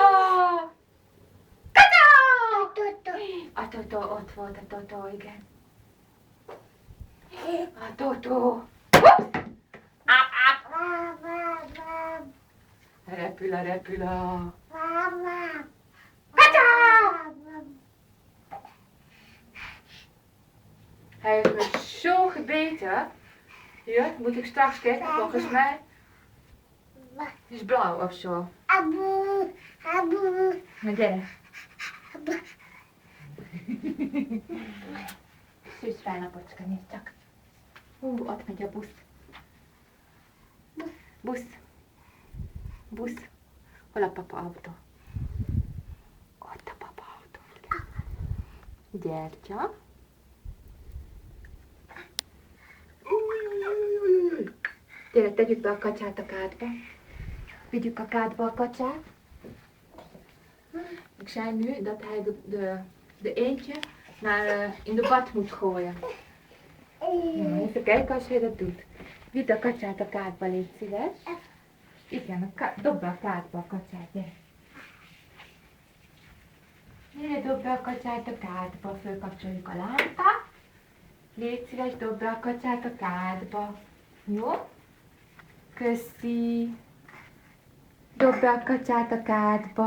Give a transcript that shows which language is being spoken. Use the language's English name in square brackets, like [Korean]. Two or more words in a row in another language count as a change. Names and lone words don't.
[Hungarian] Kacsa! A Totó, ott volt a Totó, igen. A Totó. Repül a repüla. Kacsa! [Dutch] Hij heeft me zo gebeten. Hier, moet ik straks kijken, volgens mij. Het is blauw of zo. Maar gyere. [Hungarian] Szűz fel, napocska, nézd csak. Ott megy a busz. Busz. Busz. Hol a papa autó? Ott a papa autó. Gyertya. Gyere, tegyük be a kacsát a kádba. Vigyük a kádba a kacsát. [Dutch] Ik zei nu dat hij de eentje in de bad moet gooien. Nou, even kijken als hij dat doet. [Hungarian] Vidd a kacsát a kádba, légy szíves. Igen, dob be a kádba a kacsát, gyere. Gyere, dob be a kacsát a kádba, fölkapcsoljuk a lámpát. Légy szíves, dob be a kacsát a kádba. Jó? Köszi. Dob be a kacsát a kádba.